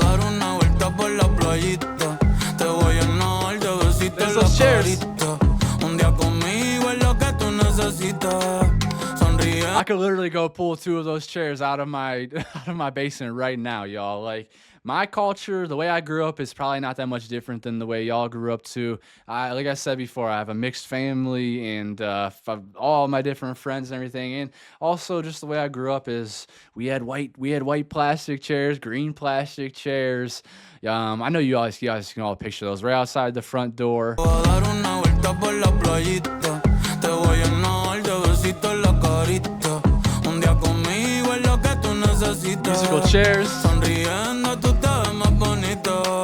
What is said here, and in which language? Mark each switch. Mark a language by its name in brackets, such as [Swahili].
[Spanish] dar una vuelta por la playita. Te voy a llenar de besitos [English] There's [Spanish] en la [English] those chairs. [Spanish] carita. Un día conmigo es lo que tú necesitas. Sonriendo. [English] I could literally go pull 2 of those chairs out of my basement right now, y'all. Like, my culture, the way I grew up is probably not that much different than the way y'all grew up too. Like I said before, I have a mixed family and all my different friends and everything. And also just the way I grew up is we had white plastic chairs, green plastic chairs. I know you guys can all picture those right outside the front door. [Spanish] Te voy a dar una vuelta por la playita. Te voy a llenar de besitos en la carita. Un día conmigo es lo que tú necesitas. [English] Musical chairs. [Spanish] Sonriendo tú te ves más bonito.